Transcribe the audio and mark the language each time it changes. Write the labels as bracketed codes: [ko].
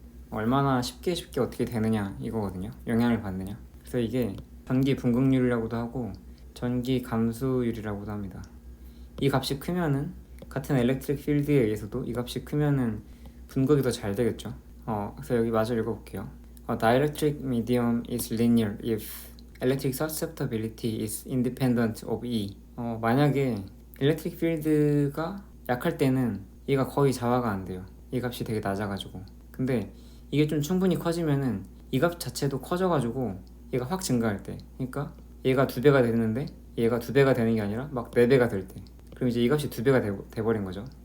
[ko] 얼마나 쉽게 어떻게 되느냐 이거거든요. 영향을 받느냐. 그래서 이게 전기 분극률이라고도 하고 전기 감수율이라고도 합니다. 이 값이 크면은 같은 엘렉트릭 필드에 의해서도 이 값이 크면은 분극이 더 잘 되겠죠. 그래서 여기 마저 읽어볼게요. [en] A dielectric medium is linear if electric susceptibility is independent of E. [ko] 만약에 엘렉트릭 필드가 약할 때는 얘가 거의 자화가 안 돼요. 이 값이 되게 낮아가지고. 근데 이게 좀 충분히 커지면은 이 값 자체도 커져가지고 얘가 확 증가할 때, 그러니까 얘가 2배가 되는데 얘가 2배가 되는 게 아니라 막 4배가 될 때, 그럼 이제 이 값이 2배가 돼버린 거죠.